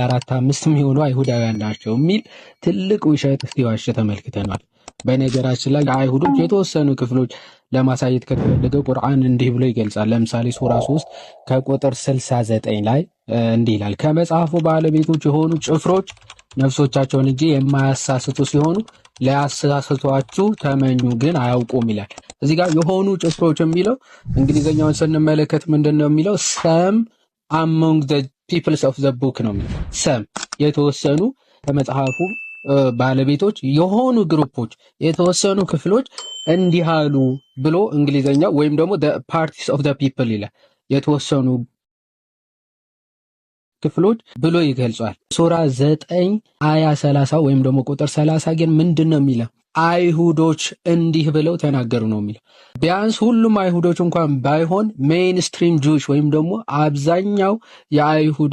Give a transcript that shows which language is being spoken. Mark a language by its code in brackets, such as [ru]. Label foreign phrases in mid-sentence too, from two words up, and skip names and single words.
[am] 4 5 የሚሆኑ አይሁዳውያን ናቸው የሚል ትልቅ ውሸት ሲዋሽ ተመልክተናል። በነገራችን ላይ አይሁዶች የተወሰኑ ክፍሎች ለማሳየት ከተፈለገ ቁርአን እንዲህ ብሎ ይገልጻል። ለምሳሌ ሱራ 3 ከቁጥር 69 ላይ እንዲህ ይላል፣ ከመጽሐፉ ባለቤቶች የሆኑ ጭፍሮች ነፍሶቻቸውን እንጂ የማያሳስቱ ሲሆኑ ሊያሳስቷችሁ ተመኙ ግን አያውቁም ይላል። እዚህ ጋር የሆኑ ጭፍሮች የሚለው እንግሊዘኛውን ስንመለከት ምንድነው የሚለው? ሰም [en] among the peoples of the book [am] ነው የሚለው። ሰም የተወሰኑ ከመጽሐፉ ባለቤቶች የሆኑ ግሩፖች የተወሰኑ ክፍሎች እንዲህ አሉ ብሎ እንግሊዘኛው ወይም ደግሞ [en] the parties of the people [am] ይላል። የተወሰኑ ክፍሎች ብሎ ይገልጿል። ሱራ 9 አያ 30 ወይም ደግሞ ቁጥር 30 ግን ምንድነው የሚለው? አይሁዶች እንዲህ ብለው ተናገሩ ነው የሚለው። ቢያንስ ሁሉም አይሁዶች እንኳን ባይሆን ሜይንስትሪም ጁዊሽ ወይም ደግሞ አብዛኛው የአይሁድ